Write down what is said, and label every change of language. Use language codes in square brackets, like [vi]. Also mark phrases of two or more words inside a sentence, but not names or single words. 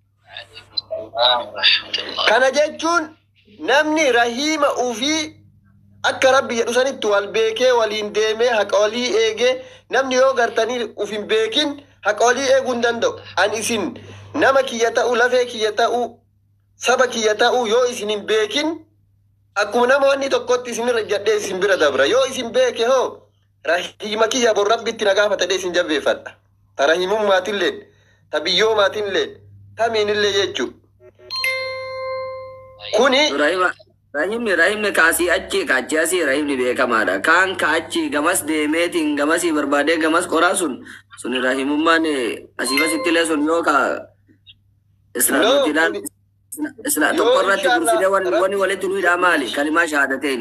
[om] kana jechuun namni rahima ufii akka rabbi jedhu sanitti wal beekee waliin deemee haqa walii eegee namni yoo gartanii uf hin beekin haqa walii eeguu hin danda'u. An isin nama kiyya ta'uu lafee kiyya ta'uu saba kiyya ta'uu yoo isin hin beekin akkuma nama wanni tokkotti isinirra jedhee isin bira dabra. Yoo isin beeke hoo rahima kiyya bor rabbitti na gaafatadhee isin jabbeeffadha. Ta rahimummaatillee ta biyyoommaatillee tamiinillee jechuudha. Kuni rahimni kaasii achi kaachi asii rahimni beekamaadha. Kaan kaachi gamas deemeetiin gamasii barbaadee gamas qoraa sun rahimummaan asii asitti illee sun yoo ka islaamotiidhaan tokko irratti dursidee wanni walitti nuyiidhaa maali? Kalimaa shahaadateeni.